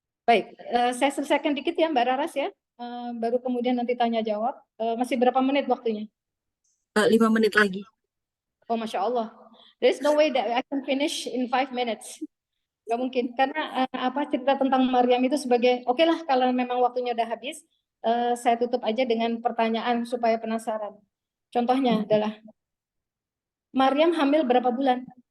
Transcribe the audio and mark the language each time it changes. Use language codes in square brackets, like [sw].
[id] Baik, saya selesaikan dikit ya Mbak Raras ya, baru kemudian nanti tanya jawab. Masih berapa menit waktunya? 5 menit lagi. Oh Masya Allah, [en] there is no way that I can finish in 5 minutes. [id] Nggak mungkin, karena cerita tentang Maryam itu sebagai, oke lah kalau memang waktunya udah habis, saya tutup aja dengan pertanyaan supaya penasaran. Contohnya adalah, Maryam hamil berapa bulan?